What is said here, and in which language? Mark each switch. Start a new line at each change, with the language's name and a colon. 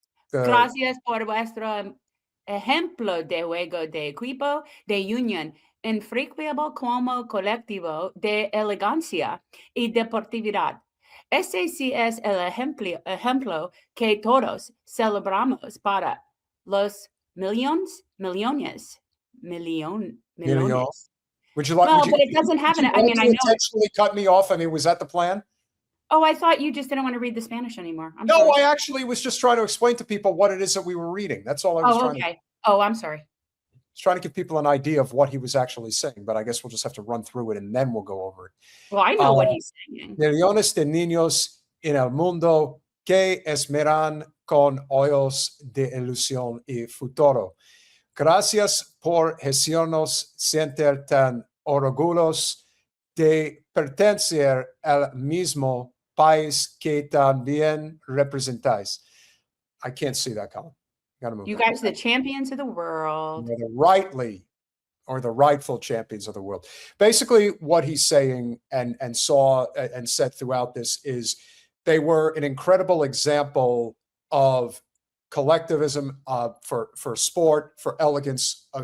Spanish: gracias por vuestro ejemplo de juego de equipo de unión infrequable como colectivo de elegancia y deportividad. Ese sí es el ejemplo que todos celebramos para los millones.
English: Would you like? No, but it doesn't have it. I mean, I know. Intentionally cut me off. I mean, was that the plan? Oh, I thought you just didn't want to read the Spanish anymore. No, I actually was just trying to explain to people what it is that we were reading. That's all I was trying to. Oh, I'm sorry. I was trying to give people an idea of what he was actually saying, but I guess we'll just have to run through it and then we'll go over it. Well, I know what he's saying.
Spanish: Millones de niños en el mundo que esperan con ojos de ilusión y futuro. Gracias por hacernos sentir tan orgullosos de pertenecer al mismo país que también representáis.
English: I can't see that, Colin. Gotta move. You guys are the champions of the world. Or the rightful champions of the world. Basically, what he's saying and said throughout this is they were an incredible example of collectivism for sport, for elegance.